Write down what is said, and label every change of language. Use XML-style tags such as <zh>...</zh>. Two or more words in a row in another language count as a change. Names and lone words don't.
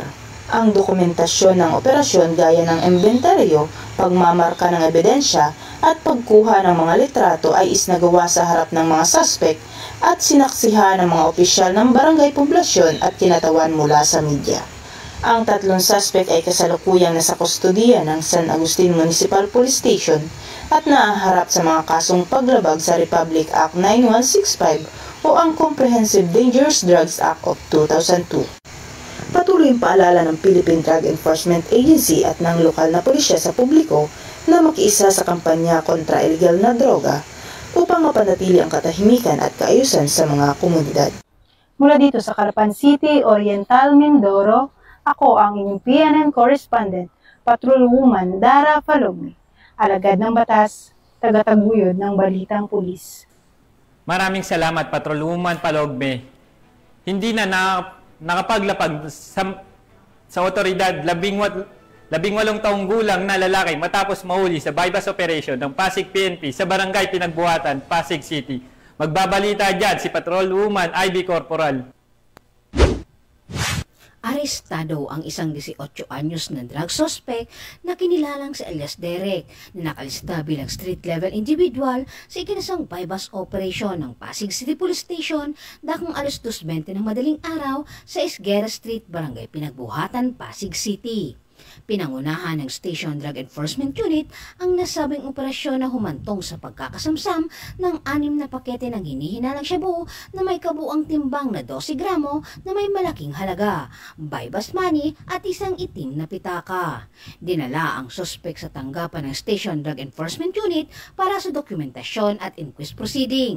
<tl>Ang dokumentasyon ng operasyon gaya ng inventaryo, pagmamarka ng ebidensya at pagkuha ng mga litrato ay isinagawa sa harap ng mga suspect at sinaksihan ng mga opisyal ng barangay poblasyon at kinatawan mula sa media. Ang 3 suspect ay kasalukuyang nasa kustodiya ng San Agustin Municipal Police Station at naaharap sa mga kasong paglabag sa Republic Act 9165 o ang Comprehensive Dangerous Drugs Act of 2002. Patuloy ang paalala ng Philippine Drug Enforcement Agency at ng lokal na pulisya sa publiko na makiisa sa kampanya kontra illegal na droga upang mapanatili ang katahimikan at kaayusan sa mga komunidad. Mula dito sa Calapan City, Oriental, Mindoro, ako ang inyong PNN correspondent, Patrolwoman Dara Palogme. Alagad ng batas, tagataguyod ng Balitang Pulis. Maraming salamat, Patrolwoman Palogme. Hindi na nakapaglapag sa otoridad 18 taong gulang na lalaki matapos mahuli sa</tl> <en>bypass operation</en> <tl>ng Pasig PNP sa Barangay Pinagbuhatan, Pasig City. Magbabalita dyan si Patrolwoman Ivy Corporal. Arestado ang isang 18 anyos na drug suspect na kinilalang si alias Derek na nakalista bilang</tl> <en>street-level individual</en> <tl>sa ikinasang</tl> <en>bypass operation</en> <tl>ng Pasig City Police Station dakong alas 2:20 ng madaling araw sa Esguera Street, Barangay Pinagbuhatan, Pasig City. Pinangunahan ng Station Drug Enforcement Unit ang nasabing operasyon na humantong sa pagkakasamsam ng 6 na pakete ng hinihinalang shabu na may kabuang timbang na 12 gramo na may malaking halaga,</tl> <en>bypass money</en> <tl>at isang itim na pitaka. Dinala ang suspect sa tanggapan ng Station Drug Enforcement Unit para sa dokumentasyon at</tl> <en>inquest proceeding.</en>